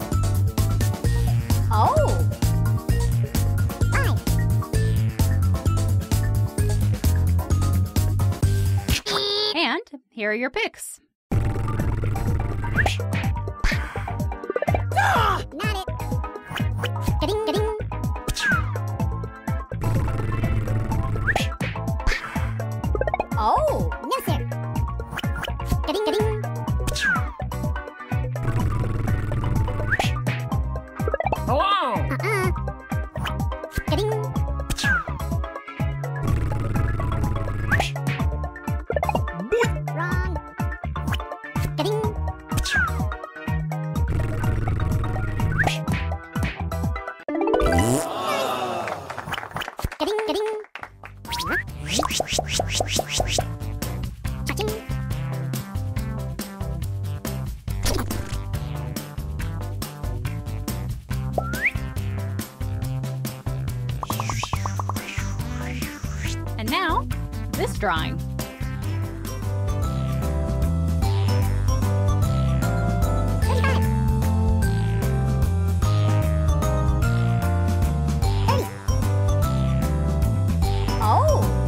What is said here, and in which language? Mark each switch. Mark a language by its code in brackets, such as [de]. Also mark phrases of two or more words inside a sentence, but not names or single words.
[en] Oh! And here are your picks. Got it. Ga-ding, ga-ding. Oh! No, sir. Ga-ding, ga-ding. Hello! Ga-ding. Wrong. Ga-ding. Ga-ding, ga-ding. Cha-ching. And now, this drawing. Oh!